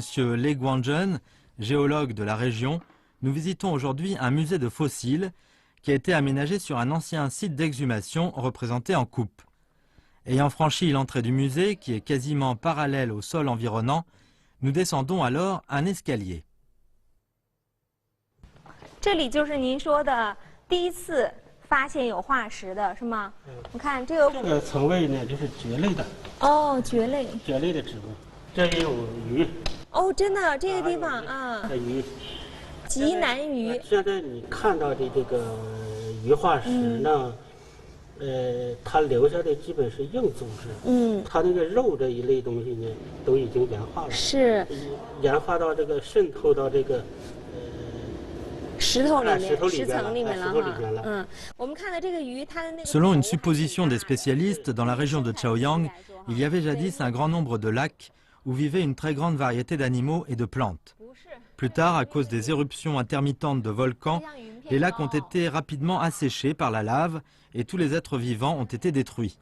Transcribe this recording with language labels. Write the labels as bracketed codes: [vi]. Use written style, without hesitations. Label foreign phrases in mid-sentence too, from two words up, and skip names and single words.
[fr] Lei Guanzhen, géologue de la région, nous visitons aujourd'hui un musée de fossiles qui a été aménagé sur un ancien site d'exhumation représenté en coupe. Ayant franchi l'entrée du musée, qui est quasiment parallèle au sol environnant, nous descendons alors un escalier. [zh] 这里就是您说的第一次发现有化石的是吗？你看这个。这个层位呢，就是蕨类的。哦，蕨类。蕨类的植物，这也有鱼。哦，真的，这个地方啊。鱼。极南鱼。现在你看到的这个鱼化石呢，它留下的基本是硬组织。它那个肉这一类东西呢，都已经岩化了。是。岩化到这个渗透到这个。 [fr] Selon une supposition des spécialistes, dans la région de Chaoyang, il y avait jadis un grand nombre de lacs où vivait une très grande variété d'animaux et de plantes. Plus tard, à cause des éruptions intermittentes de volcans, les lacs ont été rapidement asséchés par la lave et tous les êtres vivants ont été détruits.